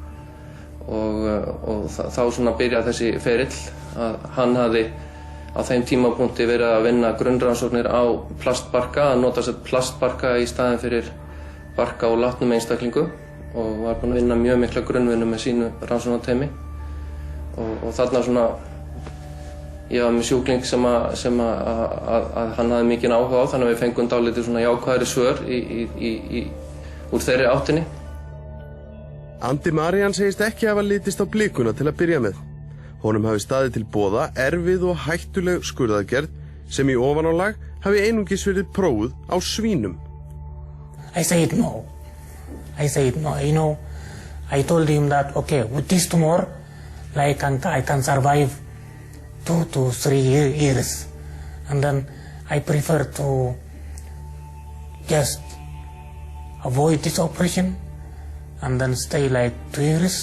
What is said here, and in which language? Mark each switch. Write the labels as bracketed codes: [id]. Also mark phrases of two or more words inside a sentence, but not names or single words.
[is] og þá byrjaði þessi ferill að hann hafði á þeim tímapunkti verið að vinna grunnrannsóknir á plastbarka, að nota sér plastbarka í staðinn fyrir barka og látnum einstaklingu og var búinn að vinna mjög mikla grunnvinnu með sínu rannsóknarteymi og þarna ég var með sjúkling sem að hann hafði mikinn áhuga á, þannig að við fengum dálítið jákvæðari svör úr þeirri áttinni. Andi Marian segist ekki hafa litist á blikuna til að byrja með. Honum hafi staðið til boða erfið og hættuleg skurðaðgerð sem í ofanálag hafi einungis verið prófuð á svínum. [en] I said no. You know, I told him that, okay, with this tumor, like I can survive 2 to 3 years. And then I prefer to just avoid this operation and then stay like 2 years.